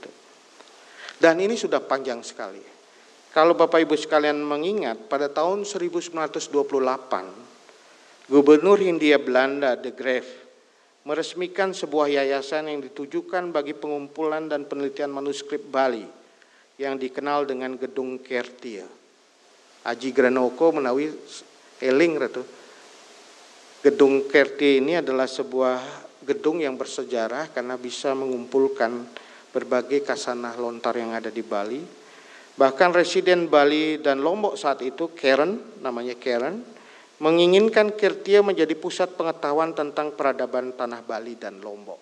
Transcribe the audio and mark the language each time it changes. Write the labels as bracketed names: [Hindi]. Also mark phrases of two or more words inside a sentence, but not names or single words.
[Indonesian] Dan ini sudah panjang sekali. Kalau Bapak Ibu sekalian mengingat, pada tahun 1928, Gubernur Hindia Belanda de Graaf meresmikan sebuah yayasan yang ditujukan bagi pengumpulan dan penelitian manuskrip Bali yang dikenal dengan Gedung Kertia. [Balinese] Aji Granoko menawi eling ratu. [Indonesian] Gedung Kertia ini adalah sebuah gedung yang bersejarah karena bisa mengumpulkan berbagai kasanah lontar yang ada di Bali. Bahkan residen Bali dan Lombok saat itu, Karen, namanya Karen, menginginkan Kertia menjadi pusat pengetahuan tentang peradaban tanah Bali dan Lombok.